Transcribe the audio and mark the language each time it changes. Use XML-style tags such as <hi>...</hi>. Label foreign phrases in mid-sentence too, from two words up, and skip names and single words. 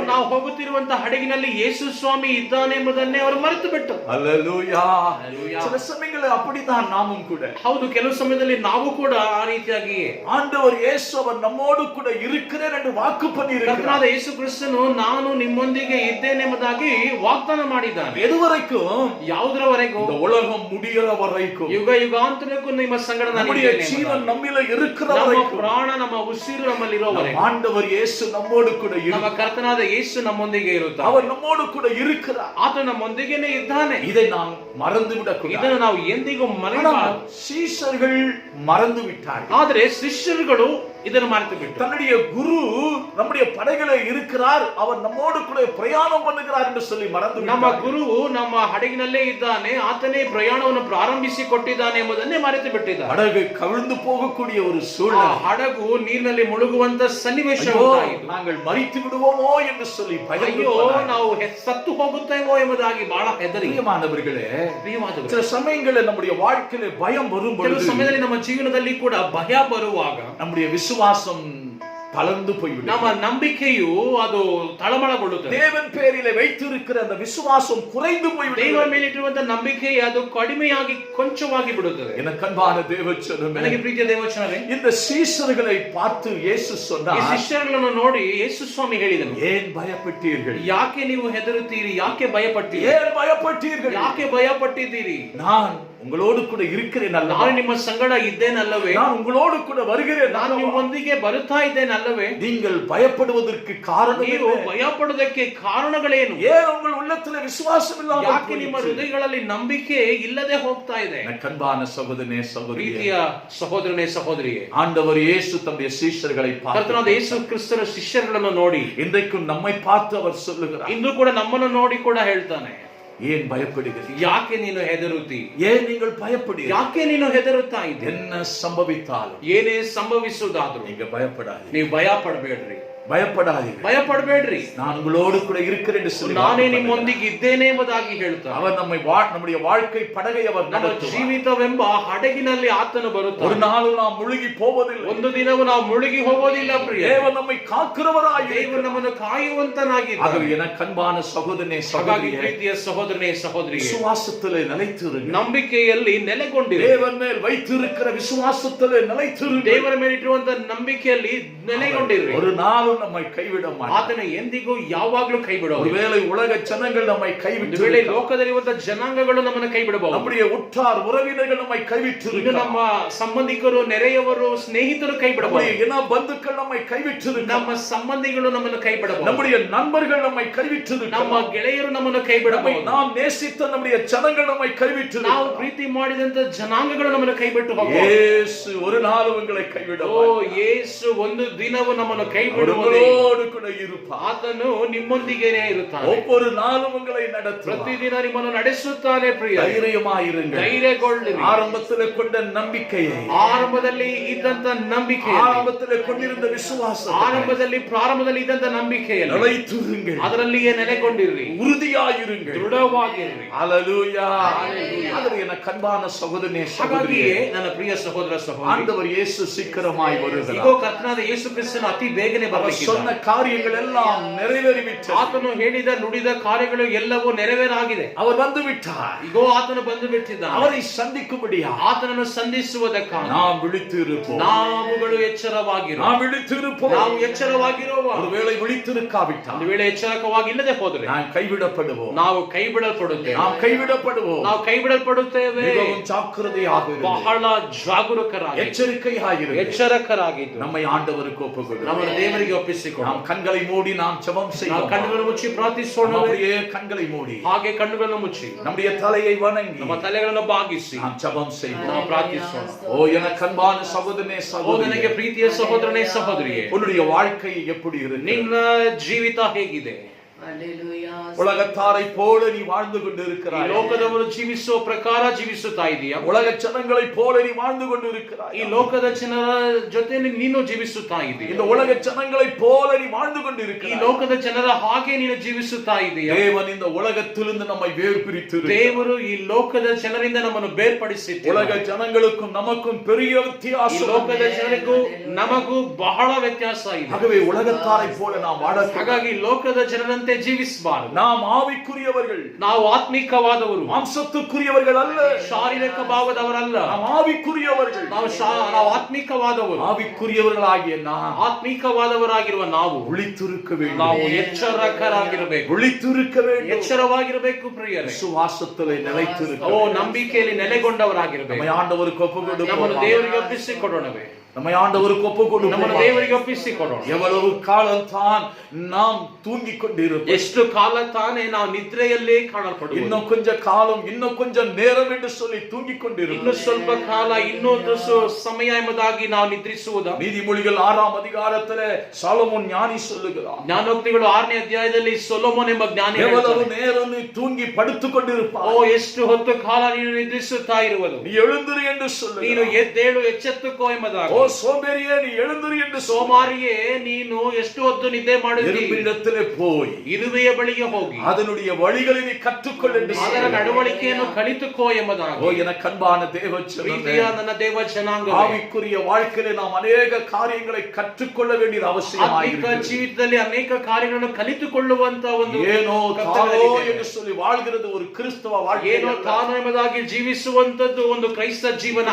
<kn>ನಾವು ಹೋಗುತ್ತಿರುವಂತಹ ಹಡಗಿನಲ್ಲಿ ಯೇಸು ಸ್ವಾಮಿ ಇದ್ದಾನೆ ಎಂಬುದನ್ನೇ ಅವರು ಮರೆತು ಬಿಟ್ಟರು.</kn> <ta>அல்லேலூயா. அல்லேலூயா. சில சமயங்களில் அப்படித்தான் நாமும் கூட.</ta> <kn>ಹೌದು, ಕೆಲವು ಸಮಯದಲ್ಲಿ ನಾವು ಕೂಡ ಆ ರೀತಿಯಾಗಿಯೇ</kn> <ta>ஆண்டவர் இயேசு அவர் நம்மோடு கூட இருக்கிறேன் என்று வாக்கு பண்ணியிருக்கிறார்.</ta> <kn>ಕರ್ತನಾದ ಯೇಸು ಕ್ರಿಸ್ತನು ನಾನು ನಿಮ್ಮೊಂದಿಗೆ ಇದ್ದೇನೆ ಎಂಬುದಾಗಿ ವಾಗ್ದಾನ ಮಾಡಿದ್ದಾನೆ.</kn> <ta>எதுவரைக்கும்?</ta> <kn>ಯಾವುದರವರೆಗೂ?</kn> <ta>இந்த உலகம் முடிகிற வரைக்கும்,</ta> <kn>ಯುಗ ಯುಗಾಂತರಕ್ಕೂ ನಿಮ್ಮ ಸಂಗಡ ನಾನು</kn> <ta>நம்முடைய</ta> <kn>ಇದ್ದೇನೆ</kn> <ta>ஜீவன்</ta> <kn>ಎಂಬುದಾಗಿ.</kn> <ta>நம்மில இருக்கிற</ta> <kn>ನಮ್ಮ</kn> <ta>வரைக்கும்,</ta> <kn>ಪ್ರಾಣ ನಮ್ಮ ಉಸಿರು ನಮ್ಮಲ್ಲಿರೋವರೆಗೂ</kn> <ta>ஆண்டவர் இயேசு நம்மோடு கூட</ta> <kn>ನಮ್ಮ</kn> <ta>இருக்கிறார்.</ta> <kn>ಕರ್ತನಾದ ಯೇಸು ನಮ್ಮೊಂದಿಗೆ ಇರುತ್ತಾನೆ.</kn> <ta>அவர் நம்மோடு கூட இருக்கிறார்.</ta> <kn>ಆತ ನಮ್ಮೊಂದಿಗೆನೇ ಇದ್ದಾನೆ.</kn> <ta>இதை நாம் மறந்து விடக்கூடாது.</ta> <kn>ಇದನ್ನು ನಾವು ಎಂದಿಗೂ</kn> <ta>ஆனால்</ta> <kn>ಮರೆಯಬಾರದು.</kn> <ta>சீஷர்கள் மறந்து விட்டார்கள்.</ta> <kn>ಆದರೆ ಶಿಷ್ಯರುಗಳು ಇದನ್ನು ಮರೆತು ಬಿಟ್ಟರು.</kn> <ta>தன்னுடைய குரு நம்முடைய படைகளை இருக்கிறார், அவர் நம்மோடு கூட பிரயாணம் பண்ணுகிறார் என்று சொல்லி மறந்து</ta> <kn>ನಮ್ಮ</kn> <ta>விட்டார்கள்.</ta> <kn>ಗುರುವು ನಮ್ಮ ಹಡಗಿನಲ್ಲೇ ಇದ್ದಾನೆ, ಆತನೇ ಪ್ರಯಾಣವನ್ನು ಪ್ರಾರಂಭಿಸಿ ಕೊಟ್ಟಿದ್ದಾನೆ ಎಂಬುದನ್ನೇ ಮರೆತು ಬಿಟ್ಟಿದ್ದಾರೆ.</kn> <ta>படகு கவிழ்ந்து போகக்கூடிய ஒரு</ta> <kn>ಆ</kn> <ta>சூழ்நிலை.</ta> <kn>ಹಡಗು ನೀರಿನಲ್ಲಿ ಮುಳುಗುವಂತ ಸನ್ನಿವೇಶ</kn> <ta>ஐயோ,</ta> <kn>ಉಂಟಾಯಿತು.</kn> <ta>நாங்கள் மரித்து விடுவோமோ என்று சொல்லி பயந்து</ta> <kn>ಅಯ್ಯೋ,</kn> <ta>போனார்கள்.</ta> <kn>ನಾವು ಸತ್ತು ಹೋಗುತ್ತೇವೋ ಎಂಬುದಾಗಿ ಬಹಳ ಹೆದರಿ.</kn> <ta>பிரியமானவர்களே,</ta> <kn>ಪ್ರಿಯವಾದವರೇ,</kn> <ta>சில சமயங்களில் நம்முடைய வாழ்க்கையில பயம் வரும்</ta> <kn>ಕೆಲವು</kn> <ta>பொழுது</ta> <kn>ಸಮಯದಲ್ಲಿ ನಮ್ಮ ಜೀವನದಲ್ಲಿ ಕೂಡ ಭಯ ಬರುವಾಗ</kn> <ta>நம்முடைய விசுவாசம் தளர்ந்து போய்விடும்.</ta> <kn>ನಮ್ಮ ನಂಬಿಕೆಯು ಅದು ತಳಮಳಗೊಳ್ಳುತ್ತದೆ.</kn> <ta>தேவன் பேரிலே வைத்திருக்கிற அந்த விசுவாசம் குறைந்து</ta> <kn>ದೇವರ</kn> <ta>போய்விடும்.</ta> <kn>ಮೇಲಿಟ್ಟಿರುವಂತ ನಂಬಿಕೆ ಅದು ಕಡಿಮೆಯಾಗಿ ಕೊಂಚವಾಗಿ ಬಿಡುತ್ತದೆ.</kn> <ta>எனக்கு அன்பான தேவச்சனமே,</ta> <kn>ನನಗೆ ಪ್ರೀತಿಯ ದೇವಚನವೇ,</kn> <ta>இந்த சீஷர்களை பார்த்து இயேசு</ta> <kn>ಈ</kn> <ta>சொன்னார்,</ta> <kn>ಶಿಷ್ಯರುಗಳನ್ನು ನೋಡಿ ಯೇಸು ಸ್ವಾಮಿ ಹೇಳಿದನು,</kn> <ta>ஏன் பயப்பட்டீர்கள்?</ta> <kn>ಯಾಕೆ ನೀವು ಹೆದರುತ್ತೀರಿ? ಯಾಕೆ ಭಯಪಟ್ಟಿರಿ?</kn> <ta>ஏன் பயப்பட்டீர்கள்?</ta> <kn>ಯಾಕೆ ಭಯಪಟ್ಟಿದ್ದೀರಿ?</kn> <ta>நான் உங்களோடு கூட இருக்கிறேன் அல்லவா?</ta> <kn>ನಾನು ನಿಮ್ಮ ಸಂಗಡ ಇದ್ದೇನಲ್ಲವೇ?</kn> <ta>நான் உங்களோடு கூட வருகிறேன்</ta> <kn>ನಾನು</kn> <ta>அல்லவா?</ta> <kn>ನಿಮ್ಮೊಂದಿಗೆ ಬರುತ್ತಾ ಇದ್ದೇನಲ್ಲವೇ?</kn> <ta>நீங்கள் பயப்படுவதற்கு காரணம்</ta> <kn>ನೀವು</kn> <ta>என்ன?</ta> <kn>ಭಯಪಡುವುದಕ್ಕೆ ಕಾರಣಗಳೇನು?</kn> <ta>ஏன் உங்கள் உள்ளத்துல விசுவாசம் இல்லாமல்</ta> <kn>ಯಾಕೆ ನಿಮ್ಮ</kn> <ta>போயிற்று?</ta> <kn>ಹೃದಯಗಳಲ್ಲಿ ನಂಬಿಕೆ ಇಲ್ಲದೆ ಹೋಗ್ತಾ ಇದೆ?</kn> <ta>எனக்கு அன்பான சகோதரனே சகோதரியே,</ta> <kn>ಪ್ರೀತಿಯ ಸಹೋದರನೇ ಸಹೋದರಿಯೇ,</kn> <ta>ஆண்டவர் இயேசு தம்முடைய சீஷர்களை</ta> <kn>ಕರ್ತನಾದ</kn> <ta>பார்த்து</ta> <kn>ಯೇಸು ಕ್ರಿಸ್ತನ ಶಿಷ್ಯರುಗಳನ್ನು ನೋಡಿ</kn> <ta>இன்றைக்கும் நம்மை பார்த்து அவர் சொல்லுகிறார்,</ta> <kn>ಇಂದು ಕೂಡ ನಮ್ಮನ್ನು ನೋಡಿ ಕೂಡ ಹೇಳ್ತಾನೆ,</kn> <ta>ஏன் பயப்படுகிறீர்கள்?</ta> <kn>ಯಾಕೆ ನೀನು ಹೆದರುತ್ತಿ?</kn> <ta>ஏன் நீங்கள் பயப்படுகிறீர்கள்?</ta> <kn>ಯಾಕೆ ನೀನು ಹೆದರುತ್ತಾ ಇದ್ದೆ?</kn> <ta>என்ன சம்பவித்தாலும்</ta> <kn>ಏನೇ ಸಂಭವಿಸುವುದಾದ್ರೂ</kn> <ta>நீங்க பயப்படாதீங்க,</ta> <kn>ನೀವು ಭಯ ಪಡಬೇಡ್ರಿ,</kn> <ta>பயப்படாதீங்க.</ta> <kn>ಭಯ ಪಡಬೇಡ್ರಿ.</kn> <ta>நான் உங்களோடு கூட இருக்கிறேன் என்று சொல்லி</ta> <kn>ನಾನೇ</kn> <ta>வாக்கு பண்ணுகிறார்.</ta> <kn>ನಿಮ್ಮೊಂದಿಗೆ ಇದ್ದೇನೆ ಎಂಬುದಾಗಿ ಹೇಳ್ತಾನೆ.</kn> <ta>அவர் நம்முடைய வாழ்க்கை படகை அவர்</ta> <kn>ನಮ್ಮ</kn> <ta>நடத்துவார்.</ta> <kn>ಜೀವಿತವೆಂಬ ಹಡಗಿನಲ್ಲಿ ಆತನು</kn> <ta>ஒரு</ta> <kn>ಬರುತ್ತಾನೆ.</kn> <ta>நாளும் நாம் முழுகி போவதில்லை.</ta> <kn>ಒಂದು ದಿನವೂ ನಾವು ಮುಳುಗಿ ಹೋಗೋದಿಲ್ಲ ಪ್ರಿಯ.</kn> <ta>தேவன் நம்மை காக்கிறவராய்</ta> <kn>ದೇವರು ನಮ್ಮನ್ನು ಕಾಯುವಂತನಾಗಿದ್ದಾನೆ.</kn> <ta>ஆகவே எனக்கு அன்பான சகோதரனே</ta> <kn>ಹಾಗಾಗಿ</kn> <ta>சகோதரியே,</ta> <kn>ಪ್ರೀತಿಯ ಸಹೋದರನೇ ಸಹೋದರಿಯೇ,</kn> <ta>விசுவாசத்திலே நிலைத்திருங்கள்.</ta> <kn>ನಂಬಿಕೆಯಲ್ಲಿ ನೆಲೆಗೊಂಡಿರಿ.</kn> <ta>தேவன் மேல் வைத்திருக்கிற விசுவாசத்திலே நிலைத்திருங்கள்.</ta> <kn>ದೇವರ ಮೇಲಿಟ್ಟಿರುವಂತ ನಂಬಿಕೆಯಲ್ಲಿ ನೆಲೆಗೊಂಡಿರಿ.</kn> <ta>ஒரு நாளும் நம்மை கைவிட மாட்டார்.</ta> <kn>ಆತನ ಎಂದಿಗೂ ಯಾವಾಗ್ಲೂ ಕೈ ಬಿಡೋದು.</kn> <ta>ஒருவேளை உலக ஜனங்கள் நம்மை கைவிட்டு</ta> <kn>ಒಂದು ವೇಳೆ ಲೋಕದಲ್ಲಿರುವಂತ ಜನಾಂಗಗಳು ನಮ್ಮನ್ನು ಕೈ ಬಿಡಬಹುದು.</kn> <ta>நம்முடைய உற்றார் உறவினர்கள் நம்மை கைவிட்டு</ta> <kn>ಇದು ನಮ್ಮ ಸಂಬಂಧಿಕರು, ನೆರೆಯವರು, ಸ್ನೇಹಿತರು ಕೈ ಬಿಡಬಹುದು.</kn> <ta>இன பந்துக்கள் நம்மை கைவிட்டு</ta> <kn>ನಮ್ಮ ಸಂಬಂಧಿಗಳು ನಮ್ಮನ್ನು ಕೈ ಬಿಡಬಹುದು.</kn> <ta>நம்முடைய நண்பர்கள் நம்மை கைவிட்டு</ta> <kn>ನಮ್ಮ ಗೆಳೆಯರು ನಮ್ಮನ್ನು ಕೈ ಬಿಡಬಹುದು.</kn> <ta>நாம் நேசித்த நம்முடைய ஜனங்கள் நம்மை கைவிட்டு</ta> <kn>ನಾವು ಪ್ರೀತಿ ಮಾಡಿದಂತ ಜನಾಂಗಗಳು ನಮ್ಮನ್ನು ಕೈ ಬಿಟ್ಟು ಹೋಗಬಹುದು.</kn> <ta>இயேசு ஒரு நாளும் உங்களை கைவிட</ta> <kn>ಓ ಯೇಸು ಒಂದು ದಿನವೂ ನಮ್ಮನ್ನು ಕೈ ಬಿಡುವುದಿಲ್ಲ.</kn> <ta>உங்களோடு கூட இருப்பார்.</ta> <kn>ಆತನು ನಿಮ್ಮೊಂದಿಗೇನೇ ಇರುತ್ತಾನೆ.</kn> <ta>ஒவ்வொரு நாளும் உங்களை நடத்துவார்.</ta> <kn>ಪ್ರತಿದಿನ ನಿಮ್ಮನ್ನು ನಡೆಸುತ್ತಾನೆ ಪ್ರಿಯ.</kn> <ta>தைரியமாயிருங்கள்.</ta> <kn>ಧೈರ್ಯಗೊಳ್ಳಿರಿ.</kn> <ta>ஆரம்பத்தில் கொண்ட நம்பிக்கையை,</ta> <kn>ಆರಂಭದಲ್ಲಿ ಇದ್ದಂತ ನಂಬಿಕೆ,</kn> <ta>ஆரம்பத்தில் கொண்டிருந்த விசுவாசம்,</ta> <kn>ಪ್ರಾರಂಭದಲ್ಲಿ ಇದ್ದಂತ ನಂಬಿಕೆಯಲ್ಲಿ</kn> <ta>நிலைத்திருங்கள்.</ta> <kn>ಅದರಲ್ಲಿಯೇ ನೆಲೆಗೊಂಡಿರ್ರಿ,</kn> <ta>உறுதியாயிருங்கள்.</ta> <kn>ದೃಢವಾಗಿರ್ರಿ.</kn> <ta>ஹல்லேலூயா. ஆகவே எனக்கு அன்பான சகோதரனே சகோதரியே,</ta> <kn>ಹಾಗಾಗಿಯೇ ನನ್ನ ಪ್ರಿಯ ಸಹೋದರ ಸಹೋದರಿ,</kn> <ta>ஆண்டவர் இயேசு சீக்கிரமாய் வருகிறார்.</ta> <kn>ಇಗೋ ಕರ್ತನಾದ ಯೇಸು ಕ್ರಿಸ್ತನು ಅತಿ ಬೇಗನೆ</kn> <ta>அவர்</ta> <kn>ಬರಲಿಕ್ಕಿದ್ದಾನೆ.</kn> <ta>சொன்ன காரியங்கள் எல்லாம் நிறைவேறிவிட்டது.</ta> <kn>ಆತನು ಹೇಳಿದ ನುಡಿದ ಕಾರ್ಯಗಳು ಎಲ್ಲವೂ ನೆರವೇರಾಗಿದೆ.</kn> <ta>அவர் வந்து விட்டார்.</ta> <kn>ಇಗೋ ಆತನು ಬಂದು ಬಿಟ್ಟಿದ್ದಾನೆ.</kn> <ta>அவரை சந்திக்கும்படியா</ta> <kn>ಆತನನ್ನು ಸಂಧಿಸುವುದಕ್ಕಾಗಿ</kn> <ta>நாம் விழித்து இருப்போம்.</ta> <kn>ನಾವುಗಳು ಎಚ್ಚರವಾಗಿರೋ,</kn> <ta>நாம் விழித்து இருப்போம்.</ta> <kn>ನಾವು ಎಚ್ಚರವಾಗಿರುವ,</kn> <ta>ஒருவேளை விழித்திருக்காவிட்டால்</ta> <kn>ಒಂದು ವೇಳೆ ಎಚ್ಚರವಾಗಿಲ್ಲದೆ ಹೋದರೆ</kn> <ta>நாம் கைவிடப்படுவோம்.</ta> <kn>ನಾವು ಕೈ ಬಿಡಲ್ಪಡುತ್ತೇವೆ.</kn> <ta>நாம் கைவிடப்படுவோம்.</ta> <kn>ನಾವು ಕೈ ಬಿಡಲ್ಪಡುತ್ತೇವೆ.</kn> <ta>மிகவும் ஜாக்கிரதையாக இருங்கள்.</ta> <kn>ಬಹಳ ಜಾಗರೂಕರಾಗಿ,</kn> <ta>எச்சரிக்கையாயிருங்கள்.</ta> <kn>ಎಚ್ಚರಕರಾಗಿದ್ದು</kn> <ta>நம்மை ஆண்டவருக்கு ஒப்புக்கொடுங்கள்.</ta> <kn>ನಮ್ಮನ್ನು ದೇವರಿಗೆ ಒಪ್ಪಿಸಿಕೊಂಡು</kn> <ta>நாம் கண்களை மூடி நாம் ஜெபம்</ta> <kn>ನಾವು</kn> <ta>செய்வோம்.</ta> <kn>ಕಣ್ಣುಗಳನ್ನು ಮುಚ್ಚಿ ಪ್ರಾರ್ಥಿಸೋಣ.</kn> <ta>நம்முடைய கண்களை மூடி</ta> <kn>ಹಾಗೆ ಕಣ್ಣುಗಳನ್ನು ಮುಚ್ಚಿ</kn> <ta>நம்முடைய தலையை வணங்கி</ta> <kn>ನಮ್ಮ ತಲೆಗಳನ್ನು ಬಾಗಿಸಿ</kn> <ta>நாம் ஜெபம் செய்வோம்.</ta> <kn>ನಾವು ಪ್ರಾರ್ಥಿಸೋಣ.</kn> <ta>ஓ எனக்கு அன்பான சகோதரனே</ta> <kn>ಓ</kn> <ta>சகோதரியே,</ta> <kn>ನನಗೆ ಪ್ರೀತಿಯ ಸಹೋದರನೇ ಸಹೋದರಿಯೇ,</kn> <ta>உன்னுடைய வாழ்க்கை எப்படி இருக்கு?</ta> <kn>ನಿನ್ನ ಜೀವಿತ ಹೇಗಿದೆ?</kn> <ta>உலகத்தாரை போல நீ வாழ்ந்து</ta> <kn>ಈ</kn> <ta>கொண்டிருக்கிறாய்.</ta> <kn>ಲೋಕದವರು ಜೀವಿಸುವ ಪ್ರಕಾರ ಜೀವಿಸುತ್ತಾ ಇದೀಯಾ?</kn> <ta>உலக ஜனங்களை போல நீ வாழ்ந்து கொண்டிருக்கிறாய்.</ta> <kn>ಈ ಲೋಕದ ಜನರ ಜೊತೆಯಲ್ಲಿ ನೀನು ಜೀವಿಸುತ್ತಾ ಇದೀಯ.</kn> <ta>இந்த உலக ஜனங்களை போல நீ வாழ்ந்து</ta> <kn>ಈ</kn> <ta>கொண்டிருக்கிறாய்.</ta> <kn>ಲೋಕದ ಜನರ ಹಾಗೆ ನೀನು ಜೀವಿಸುತ್ತಾ ಇದೀಯ.</kn> <ta>தேவன் இந்த உலகத்திலிருந்து நம்மை வேறுபிரித்து</ta> <kn>ದೇವರು ಈ ಲೋಕದ ಜನರಿಂದ ನಮ್ಮನ್ನು ಬೇರ್ಪಡಿಸಿದ್ದಾನೆ.</kn> <ta>உலக ஜனங்களுக்கும் நமக்கும் பெரிய</ta> <kn>ಈ</kn> <ta>வித்தியாசம்.</ta> <kn>ಲೋಕದ ಜನರಿಗೂ ನಮಗೂ ಬಹಳ ವ್ಯತ್ಯಾಸ ಇದೆ.</kn> <ta>ஆகவே உலகத்தாரை போல நாம் வாழ</ta> <kn>ಹಾಗಾಗಿ ಲೋಕದ ಜನರಂತೆ ಜೀವಿಸಬಾರದು.</kn> <ta>நாம் ஆவிக்குரியவர்கள்,</ta> <kn>ನಾವು ಆತ್ಮಿಕವಾದವರು,</kn> <ta>மாம்சத்துக்குரியவர்கள் அல்ல.</ta> <kn>ಶಾರೀರಿಕ ಭಾವದವರಲ್ಲ.</kn> <ta>நாம் ஆவிக்குரியவர்கள்.</ta> <kn>ನಾವು ಆತ್ಮಿಕವಾದವರು.</kn> <ta>ஆவிக்குரியவர்களாகிய நாம்</ta> <kn>ಆತ್ಮಿಕವಾದವರಾಗಿರುವ ನಾವು</kn> <ta>விழித்திருக்க வேண்டும்.</ta> <kn>ನಾವು ಎಚ್ಚರಕರಾಗಿರಬೇಕು,</kn> <ta>விழித்திருக்க வேண்டும்.</ta> <kn>ಎಚ್ಚರವಾಗಿರಬೇಕು ಪ್ರಿಯರೇ.</kn> <ta>விசுவாசத்திலே நிலைத்திருக்க</ta> <kn>ಓ</kn> <ta>வேண்டும்.</ta> <kn>ನಂಬಿಕೆಯಲ್ಲಿ ನೆಲೆಗೊಂಡವರಾಗಿರಬೇಕು.</kn> <ta>நம்மை ஆண்டவருக்கு ஒப்புக்கொடுப்போம்.</ta> <kn>ನಮ್ಮನ್ನು ದೇವರಿಗೆ ಒಪ್ಪಿಸಿಕೊಡೋಣವೇ?</kn> <ta>நம்மை ஆண்டவருக்கு ஒப்புக்கொடுப்போம்.</ta> <kn>ನಮ್ಮನ್ನು ದೇವರಿಗೆ ಒಪ್ಪಿಸಿಕೊಡೋಣ.</kn> <ta>எவ்வளவு காலம் தான் நாம் தூங்கிக் கொண்டிருப்போம்.</ta> <kn>ಎಷ್ಟು ಕಾಲ ತಾನೇ ನಾವು ನಿದ್ರೆಯಲ್ಲೇ ಕಾಣಲ್ಪಡುವುದು.</kn> <ta>இன்னும் கொஞ்ச காலம், இன்னும் கொஞ்சம் நேரம் என்று சொல்லி தூங்கிக்</ta> <kn>ಇನ್ನು</kn> <ta>கொண்டிருப்போம்.</ta> <kn>ಸ್ವಲ್ಪ ಕಾಲ, ಇನ್ನೊಂದು ಸಮಯ ಎಂಬುದಾಗಿ ನಾವು ನಿದ್ರಿಸುವುದಾ?</kn> <ta>நீதிமொழிகள் 6ஆம் அதிகாரத்திலே சாலமோன் ஞானி சொல்லுகிறார்,</ta> <kn>ಜ್ಞಾನೋಕ್ತಿಗಳು 6ನೇ ಅಧ್ಯಾಯದಲ್ಲಿ ಸೊಲೊಮೋನ್ ಎಂಬ ಜ್ಞಾನಿ</kn> <ta>எவ்வளவு</ta> <kn>ಹೇಳ್ತಾನೆ,</kn> <ta>நேரம் நீ தூங்கி படுத்துக் கொண்டிருப்பாய்.</ta> <kn>ಓ ಎಷ್ಟು ಹೊತ್ತು ಕಾಲ ನೀನು ನಿದ್ರಿಸುತ್ತಾ ಇರುವುದು.</kn> <ta>நீ எழுந்திரு என்று சொல்லு.</ta> <kn>ನೀನು ಎದ್ದೇಳು, ಎಚ್ಚೆತ್ತುಕೋ ಎಂಬುದಾಗಿ.</kn> <ta>ஓ சோம்பேறியே, நீ எழுந்திரு என்று சொல்லு.</ta> <kn>ಸೋಮಾರಿಯೇ, ನೀನು ಎಷ್ಟು ಹೊತ್ತು ನಿದ್ದೆ ಮಾಡುತ್ತೀ?</kn> <ta>எறும்பினிடத்திலே போய்</ta> <kn>ಇರುವೆಯ ಬಳಿಗೆ ಹೋಗಿ</kn> <ta>அதனுடைய வழிகளை நீ கற்றுக்கொள் என்று</ta> <kn>ಅದರ</kn> <ta>சொல்லு.</ta> <kn>ನಡವಳಿಕೆಯನ್ನು ಕಲಿತುಕೋ ಎಂಬುದಾಗಿ.</kn> <ta>ஓ எனக்கு அன்பான தேவச்சனமே,</ta> <kn>ಪ್ರೀತಿಯ ನನ್ನ ದೇವ ಜನಾಂಗವೇ,</kn> <ta>ஆவிக்குரிய வாழ்க்கையிலே நாம் அநேக காரியங்களை கற்றுக்கொள்ள வேண்டியது</ta> <kn>ಆತ್ಮಿಕ</kn> <ta>அவசியமாயிருக்கிறது.</ta> <kn>ಜೀವಿತದಲ್ಲಿ ಅನೇಕ ಕಾರ್ಯಗಳನ್ನು ಕಲಿತುಕೊಳ್ಳುವಂತ ಒಂದು</kn> <ta>ஏனோ தானோ</ta> <kn>ಕರ್ತವ್ಯವಿದೆ.</kn> <ta>என்று சொல்லி வாழ்கிறது ஒரு கிறிஸ்தவ வாழ்க்கை.</ta> <kn>ಏನೋ ತಾನು ಎಂಬುದಾಗಿ ಜೀವಿಸುವಂತದ್ದು ಒಂದು ಕ್ರೈಸ್ತ ಜೀವನ.</kn>